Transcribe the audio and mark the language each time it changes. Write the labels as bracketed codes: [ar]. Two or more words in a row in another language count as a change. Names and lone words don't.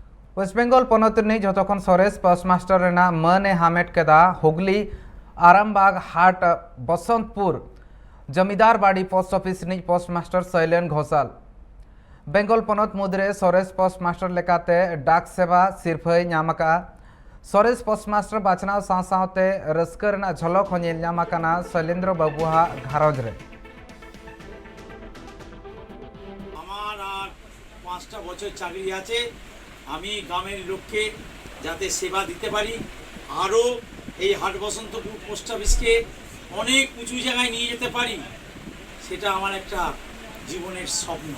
[sat] वेस्ट बेंगल पनतनि जतखन सरेस पोस्टमास्टर रेना मने हामेट केदा हुगली आरामबाग हाट बसंतपुर जमीदार बाड़ी पोस्ट ऑफिस नि पोस्टमास्टर शैलेन घोषाल बेंगल पनत मुद्रे सरेस पोस्टमास्टर लेकाते डाक सेवा सिरफाई नामका सरेस पोस्टमास्टर बाचनाव साथे रस्का रेना झलक हन नेल नामकाना शैलेंद्र बाबुहा घारज रे [bn] আমার আর 5টা বছর চাকরি আছে। আমি গ্রামের লোককে যাতে সেবা দিতে পারি, আরও এই হাট বসন্তপুর পোস্ট অফিসকে অনেক উঁচু জায়গায় নিয়ে যেতে পারি, সেটা আমার একটা জীবনের স্বপ্ন।